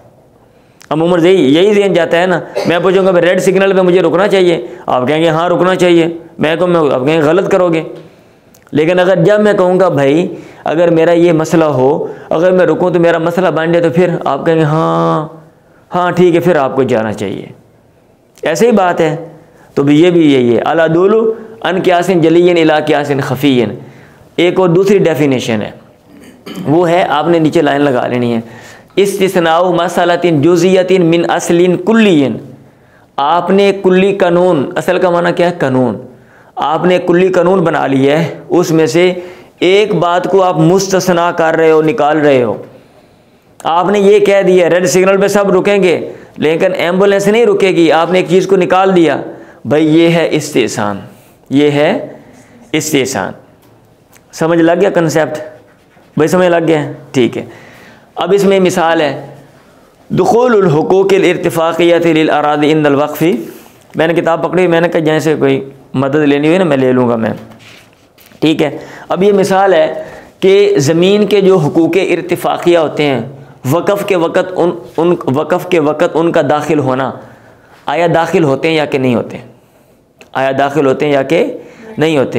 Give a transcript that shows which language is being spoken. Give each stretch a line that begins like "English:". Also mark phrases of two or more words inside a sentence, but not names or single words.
Urdu: عموماً یہی ذہن جاتا ہے نا۔ میں پوچھوں گا
English: red signal
Urdu: پہ مجھے رکنا چاہیے، آپ کہیں گے ہاں رکنا چاہیے، میں کہوں آپ کہیں گے غلط کرو گے. لیکن اگر جب میں کہوں گا بھائی اگر میرا یہ مسئلہ ہو، اگر میں رکوں تو میرا مسئلہ بن جائے، تو پھر آپ کہیں گے ہاں ٹھیک ہے، پھر آپ کو جانا چاہیے. ایسے ہی بات ہے۔ تو بھی یہی ہے,
Arabic: العدول عن قياس جلي إلى قياس خفي.
Urdu: ایک اور دوسری ڈیفینیشن ہے، وہ ہے آپ نے نیچے لائن لگا لینی ہے,
Arabic: استثناء مصلحة جزئية من أصل كلي.
Urdu: آپ نے کلی قانون، اصل کا معنی کیا ہے قانون، آپ نے کلی قانون بنا لیا ہے، اس میں سے ایک بات کو آپ مستثنیٰ کر رہے ہو، نکال رہے ہو. آپ نے یہ کہہ دیا
English: red signal
Urdu: پہ سب رکیں گے لیکن ایمبولینس نہیں رکے گی، آپ نے ایک چیز کو نکال دیا، بھائی یہ ہے استحسان، یہ ہے استحسان. سمجھ لگ گیا کانسیپٹ بھائی، سمجھ لگ گیا، ٹھیک ہے. اب اس میں مثال ہے
Arabic: دخول الحقوق الارتفاقية للأراضي عند الوقف.
Urdu: میں نے کتاب پکڑی، میں نے کہا جیسے کوئی مدد لینی ہوئی نا میں لے لوں گا میں، ٹھیک ہے. اب یہ مثال ہے کہ زمین کے جو حقوق ارتفاقیہ ہوتے ہیں، وقف کے وقت ان وقف کے وقت ان کا داخل ہونا، آیا داخل ہوتے ہیں یا کہ نہیں ہوتے، آیا داخل ہوتے ہیں یا کہ نہیں ہوتے.